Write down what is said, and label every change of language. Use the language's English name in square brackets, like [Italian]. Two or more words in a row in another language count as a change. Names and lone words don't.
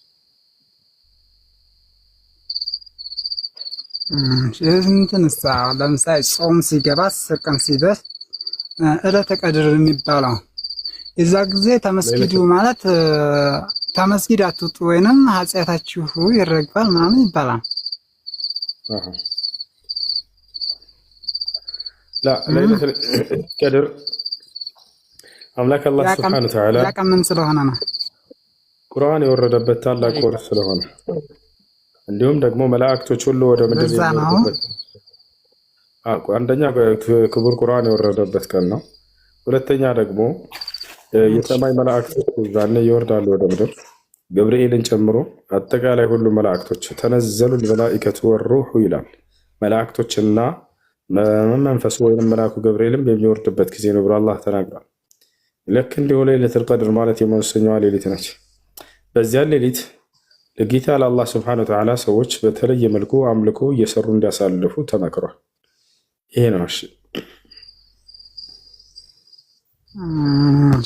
[Amharic] እንትንሳ ለምሳሌ ጾም ሲገባ 10 ቀን ሲደርስ ዕለተ ቀድር የሚባለው እዛ ጊዜ ተመስጊዱ ማለት ተመስጊድ አትውጡ ወይንም ኃጢአታችሁ ይረግፋል ምናምን ይባላል። [Arabic] لا ليلة القدر አምላክ አላህ سبحانه وتعالى [Amharic] ያቀምን ስለሆነ ነው ቁርአን የወረደበት ታላቅ ወር ስለሆነ እንዲሁም ደግሞ መላእክቶች ሁሉ ወደ ምድር የሚወርዱበት አንደኛ ክቡር ቁርአን የወረደበት ቀን ነው። ሁለተኛ ደግሞ የሰማይ መላእክቶች ዛኔ ይወርዳሉ ወደ ምድር ገብርኤልን ጨምሮ አጠቃላይ ሁሉ መላእክቶች [Arabic] تنزل الملائكة والروح [Amharic] ይላል። መላእክቶችና መንፈሱ ወይንም መልአኩ ገብርኤልም የሚወርድበት ጊዜ ነው ብሎ አላህ ተናግሯል። ልክ እንዲሁ ለይለቱል ቀድር ማለት የመወሰኛዋ ሌሊት ነች። በዚያ ሌሊት ለጌታ ለአላህ [Arabic] سبحانه وتعالى [Amharic] ሰዎች በተለየ መልኩ አምልኮ እየሰሩ እንዲያሳልፉ ተመክሯል። ይሄ ነው። እሺ